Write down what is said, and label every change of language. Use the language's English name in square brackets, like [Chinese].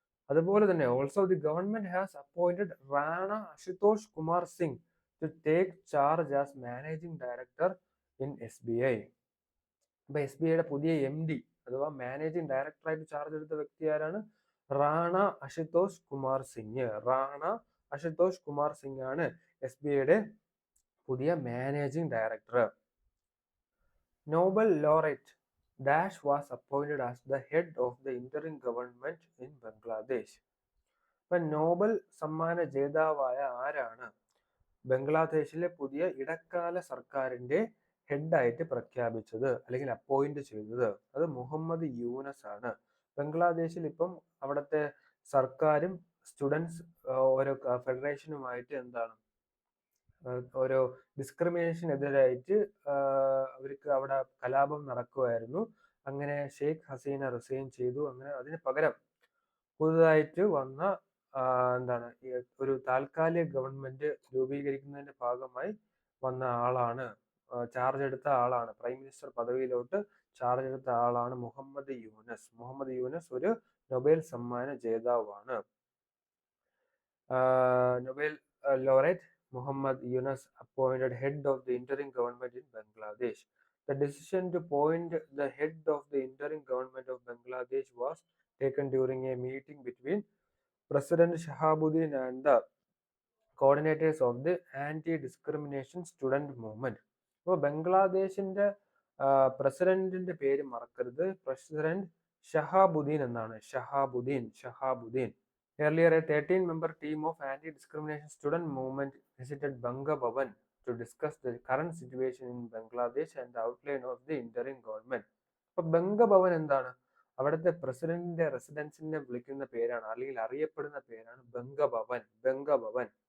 [Malayalam] അതുപോലെ തന്നെ [English] Also the government has appointed Rana Ashutosh Kumar Singh to take charge as managing director in SBI. [Malayalam] അപ്പൊ SBIയുടെ പുതിയ MD അഥവാ മാനേജിംഗ് ഡയറക്ടറായിട്ട് ചാർജ് എടുത്ത വ്യക്തി ആരാണ്? റാണ അശുതോഷ് കുമാർ സിംഗ്. റാണ അശുതോഷ് കുമാർ സിംഗ് ആണ് SBIയുടെ പുതിയ managing director. [English] Nobel laureate Dash was appointed as the head of the interim government in Bangladesh. [Malayalam] ഇപ്പൊ Nobel സമ്മാന ജേതാവായ ആരാണ് ബംഗ്ലാദേശിലെ പുതിയ ഇടക്കാല സർക്കാരിന്റെ ഹെഡായിട്ട് പ്രഖ്യാപിച്ചത് അല്ലെങ്കിൽ അപ്പോയിന്റ് ചെയ്തത്? അത് മുഹമ്മദ് യൂനസ് ആണ്. ബംഗ്ലാദേശിൽ ഇപ്പം അവിടുത്തെ സർക്കാരും സ്റ്റുഡൻസ് ഓരോ ഫെഡറേഷനുമായിട്ട് എന്താണ് ഓരോ ഡിസ്ക്രിമിനേഷനെതിരായിട്ട് അവർക്ക് അവിടെ കലാപം നടക്കുമായിരുന്നു. അങ്ങനെ ഷെയ്ഖ് ഹസീന റിസൈൻ ചെയ്തു. അങ്ങനെ അതിന് പകരം പുതുതായിട്ട് വന്ന എന്താണ് ഒരു താൽക്കാലിക ഗവൺമെന്റ് രൂപീകരിക്കുന്നതിന്റെ ഭാഗമായി വന്ന ആളാണ്, ചാർജ് എടുത്ത ആളാണ്, പ്രൈം മിനിസ്റ്റർ പദവിയിലോട്ട് ചാർജ് എടുത്ത ആളാണ് മുഹമ്മദ് യൂനസ്. മുഹമ്മദ് യൂനസ് ഒരു നൊബേൽ സമ്മാന ജേതാവാണ്. [English] Nobel laureate Muhammad Yunus appointed head of the interim government in Bangladesh. The decision to appoint the head of the interim government of Bangladesh was taken during a meeting between President Shahabuddin and the coordinators of the anti-discrimination student movement. [Malayalam] അപ്പോൾ ബംഗ്ലാദേശിന്റെ പ്രസിഡന്റിന്റെ പേര് മറക്കരുത്. President Shahabuddin എന്നാണ്. Shahabuddin. [English] Earlier, a 13-member team of anti-discrimination student movement visited Banga Bhavan to discuss the current situation in Bangladesh and the outline of the interim government. [Malayalam] അപ്പോൾ ബംഗ ഭവൻ എന്താണ്? അവിടുത്തെ പ്രസിഡന്റിന്റെ റെസിഡൻസിനെ വിളിക്കുന്ന പേരാണ് അല്ലെങ്കിൽ അറിയപ്പെടുന്ന പേരാണ് ബംഗ ഭവൻ.